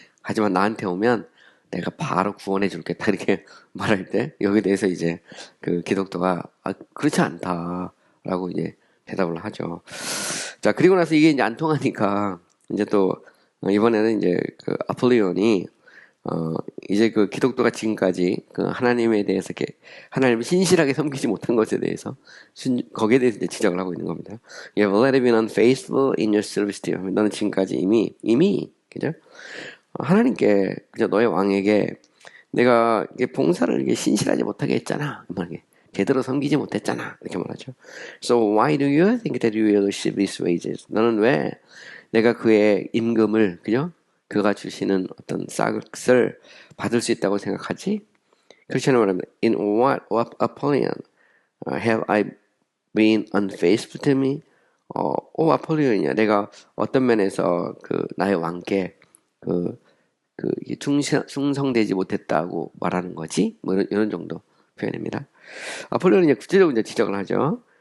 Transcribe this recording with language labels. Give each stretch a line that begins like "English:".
Korean: 하지만 나한테 오면 내가 바로 구원해 줄겠다. 이렇게 말할 때 여기에 대해서 이제 그 기독교가 그렇지 않다라고 이제 대답을 하죠. 자, 그리고 나서 이게 이제 안 통하니까 이제 또 이번에는 이제 그 아폴리온이 이제 그 기독교가 지금까지 그 하나님에 대해서 이렇게 하나님을 신실하게 섬기지 못한 것에 대해서 거기에 대해서 이제 지적을 하고 있는 겁니다.
English: You have already been unfaithful in your service to him.
Korean: 너는 지금까지 이미 그죠? 하나님께 그저 너의 왕에게 내가 봉사를 이렇게 신실하지 못하게 했잖아. 제대로 섬기지 못했잖아. 이렇게 말하죠.
English: So why do you think that you will receive these wages?
Korean: 너는 왜 내가 그의 임금을 그죠? 그가 주시는 어떤 싹을 받을 수 있다고 생각하지? 크리스천은 말합니다.
English: In what Apollyon have I been unfaithful to me?
Korean: 아폴리온이야. 내가 어떤 면에서 그 나의 왕께 충성되지 못했다고 말하는 거지? 뭐 이런 정도 표현입니다. 아폴리온은 이제 구체적으로 이제 지적을 하죠.